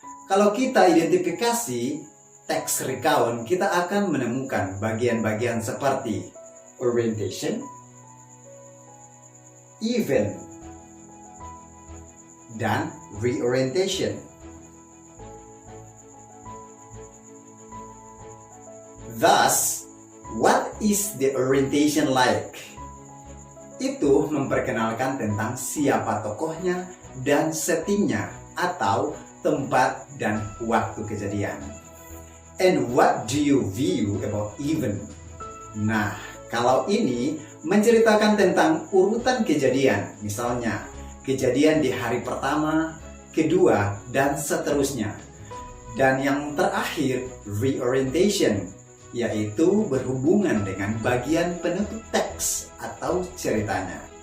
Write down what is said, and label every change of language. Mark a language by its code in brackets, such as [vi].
[id] Kalau kita identifikasi teks recount, kita akan menemukan bagian-bagian seperti orientation, event, dan reorientation. [en] Thus, what is the orientation like? [id] Itu memperkenalkan tentang siapa tokohnya dan settingnya atau tempat dan waktu kejadian. [en] And what do you view about event? [id] Nah, kalau ini menceritakan tentang urutan kejadian, misalnya kejadian di hari pertama, kedua, dan seterusnya. Dan yang terakhir, reorientation, yaitu berhubungan dengan bagian penutup teks atau ceritanya.